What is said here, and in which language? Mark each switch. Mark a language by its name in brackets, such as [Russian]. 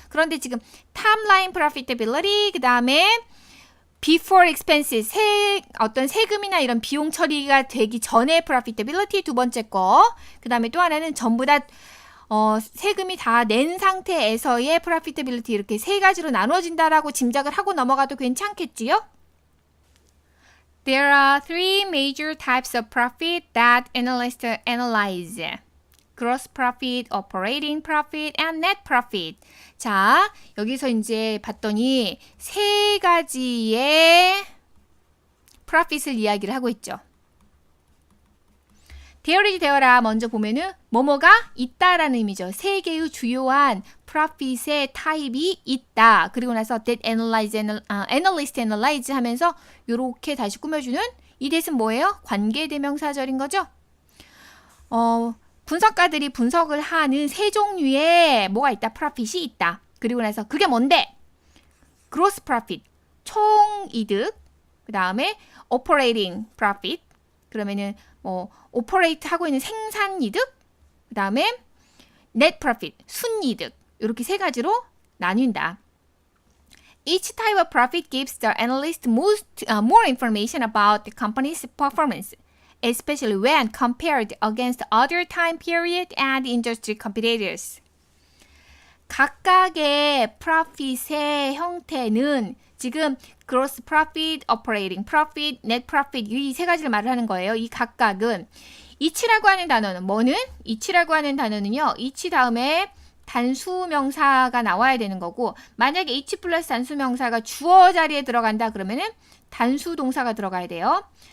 [Korean] 그런데 지금 탑라인 profitability, 그 다음에 before expenses, 어떤 세금이나 이런 비용 처리가 되기 전에 profitability 두 번째 거, 그 다음에 또 하나는 전부 다 세금이 다 낸 상태에서의 profitability, 이렇게 세 가지로 나누어진다라고 짐작을 하고 넘어가도 괜찮겠지요? [English] There are three major types of profit that analysts analyze. Gross profit, operating profit, and net profit. [Korean] 자, 여기서 이제 봤더니 세 가지의 profit을 이야기를 하고 있죠. Theory 되어라 먼저 보면은 뭐뭐가 있다라는 의미죠. 세 개의 주요한 profit의 타입이 있다. 그리고 나서 that analyst analyze 하면서 요렇게 다시 꾸며주는 이 that은 뭐예요? 관계대명사절인 거죠. 분석가들이 분석을 하는 세 종류의 뭐가 있다? profit이 있다. 그리고 나서 그게 뭔데? [English] gross profit, 총이득. [Korean] 그 다음에 operating profit. 그러면은 operate 하고 있는 생산이득. 그 다음에 net profit, 순이득. 이렇게 세 가지로 나뉜다. [English] Each type of profit gives the analyst more information about the company's performance, especially when compared against other time period and industry competitors. [Korean] 각각의 profit의 형태는 지금 gross profit, operating profit, net profit 이 세 가지를 말을 하는 거예요. 이 각각은 each라고 하는 단어는 뭐는? each라고 하는 단어는요. each 다음에 단수명사가 나와야 되는 거고, 만약에 each 플러스 단수명사가 주어 자리에 들어간다 그러면은 단수동사가 들어가야 돼요.